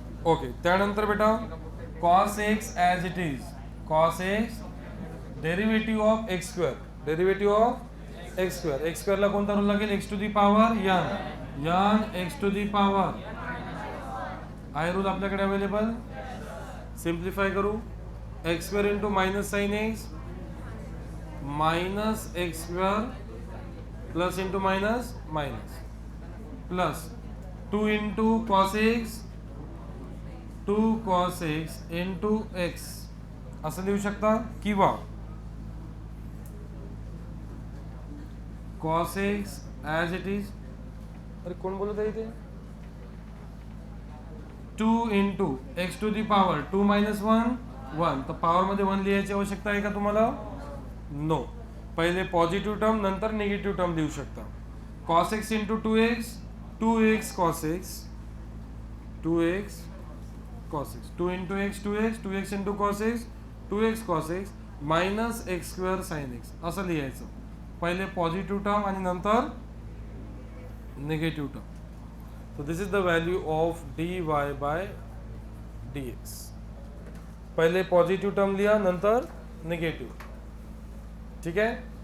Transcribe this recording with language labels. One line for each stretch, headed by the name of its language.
Marathi: Okay, त्यानंतर बेटा cos x as it is, cos x derivative of x square, derivative of x square. X स्क्वेअरला कोणता rule लागेल, x to the power N, N x to the power. I rule आपल्याकडे available. Simplify करू, x square into minus sine x, minus x square plus into minus minus, plus 2 into cos x, 2 cos x into x असं लिहू शकता, किंवा cos x as it is. अरे कोण बोलत आहे इथे, 2 into x to the power 2 minus 1 1. तर पॉवर मध्ये 1 लिहायची आवश्यकता आहे का तुम्हाला, नो. पहिले पॉझिटिव्ह टर्म नंतर निगेटिव्ह टर्म लिहू शकता. cos x into 2x, 2x cos x, 2x cos x, 2 into x 2x, 2x into cos x, 2x cos x minus x square sine x असं लिहायचं. पहिले पॉझिटिव्ह टर्म आणि नंतर negative term.
English: So this is the value of dy by dx.
Marathi: पहिले positive term लिहा, नंतर negative. ठीक आहे.